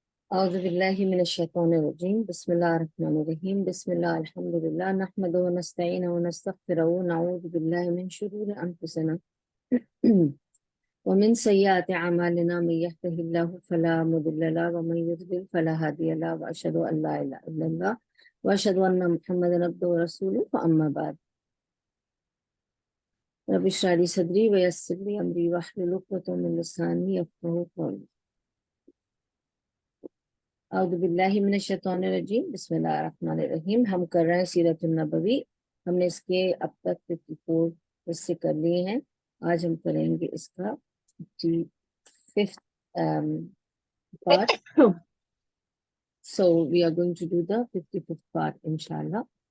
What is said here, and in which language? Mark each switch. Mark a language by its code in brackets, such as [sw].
[ar] أعوذ بالله من الشيطان الرجيم بسم الله الرحمن الرحيم بسم الله الحمد لله نحمده ونستعينه ونستغفره ونعوذ بالله من شرور أنفسنا ومن سيئات أعمالنا من يهده الله فلا مضل له ومن يضلل فلا هادي له وأشهد أن لا إله إلا الله وأشهد أن محمدا عبده ورسوله فأما بعد رب اشرح لي صدري ويسر لي أمري واحلل عقدة من لساني يفقهوا قولي اعوذ باللہ من الشیطان الرجیم بسم اللہ الرحمن الرحیم. [ur] ہم کر رہے ہیں سیرت النبوی. ہم نے اس کے اب تک 54 حصے کر لیے ہیں. آج ہم کریں گے اس کا 55th part. [en] So we are going to do the 55th part inshallah.